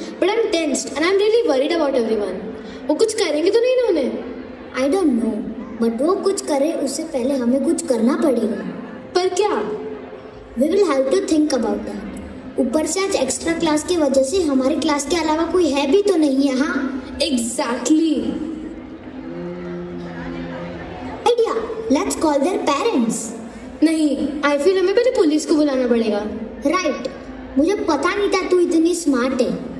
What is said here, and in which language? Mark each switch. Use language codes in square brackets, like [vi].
[en] But I'm tensed and I'm really worried about everyone. [hi] वो कुछ करेंगे तो नहीं ना उन्हें? [en] I don't know. [hi] But वो कुछ करे उससे पहले हमें कुछ करना पड़ेगा। पर क्या? [en] We will have to think about that. [hi] ऊपर से आज एक्स्ट्रा क्लास की वजह से हमारी क्लास के अलावा कोई है भी तो नहीं है। हाँ [en] Exactly. [hi] Idea, [en] Let's call their parents. [hi] नहीं, [en] I feel [hi] हमें पहले पुलिस को बुलाना पड़ेगा। राइट, मुझे पता नहीं था तू इतनी स्मार्ट है।